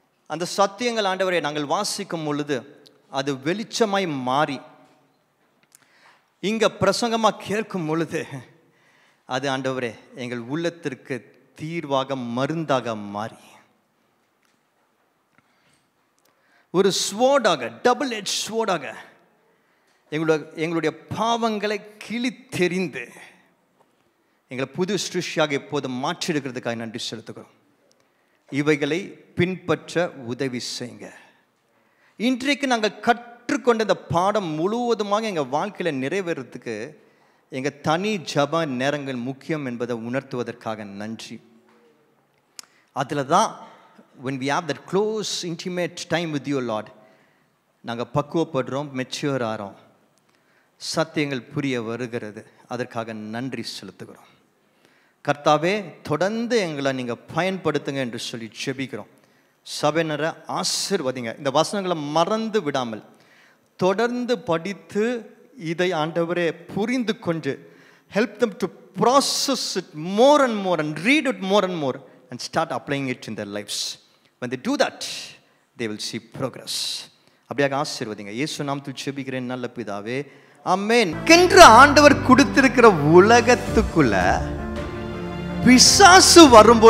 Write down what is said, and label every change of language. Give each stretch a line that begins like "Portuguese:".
Tamil: அந்த சத்தியங்கள் ஆண்டவரே நாங்கள் வாசிக்கும் பொழுது அது வெளிச்சமாய் மாறி இங்கே பிரசங்கமாக கேட்கும் பொழுது அது ஆண்டவரே எங்கள் உள்ளத்திற்கு தீர்வாக, மருந்தாக மாறி ஒரு ஸ்வோர்டாக, டபுள் எட்ஜ் ஸ்வோர்டாக எங்களுடைய பாவங்களை கிழித்தெறிந்து எங்களை புது சிருஷ்டியாக எப்போதும் மாற்றிடுக்கிறதுக்காக நன்றி செலுத்துகிறோம். இவைகளை பின்பற்ற உதவி செய்யுங்க. இன்றைக்கு நாங்கள் கற்றுக்கொண்ட இந்த பாடம் முழுவதுமாக எங்கள் வாழ்க்கையில் நிறைவேறதுக்கு எங்கள் தனி ஜப நேரங்கள் முக்கியம் என்பதை உணர்த்துவதற்காக நன்றி. அதில் தான்
English: when we have that close intimate time with you Lord,
Tamil: நாங்கள் பக்குவப்படுறோம், மெச்சூர் ஆகிறோம், சத்தியங்கள் புரிய வருகிறது. அதற்காக நன்றி செலுத்துகிறோம். கர்த்தாவே, தொடர்ந்து எங்களை நீங்கள் பயன்படுத்துங்க என்று சொல்லி ஜெபிக்கிறோம். சபையினரை ஆசீர்வதிங்க. இந்த வசனங்களை மறந்து விடாமல் தொடர்ந்து படித்து இதை ஆண்டவரே புரிந்து கொண்டு
English: help them to process it more and more and read it more and more and start applying it in their lives. When they do that, they will see progress.
Tamil: அப்படியாக ஆசீர்வதிங்க. இயேசு நாமத்தில் ஜெபிக்கிறேன் நல்ல பிதாவே, ஆமென். கென்ற ஆண்டவர் கொடுத்திருக்கிற உலகத்துக்குள்ள பிசாசு வரும்போது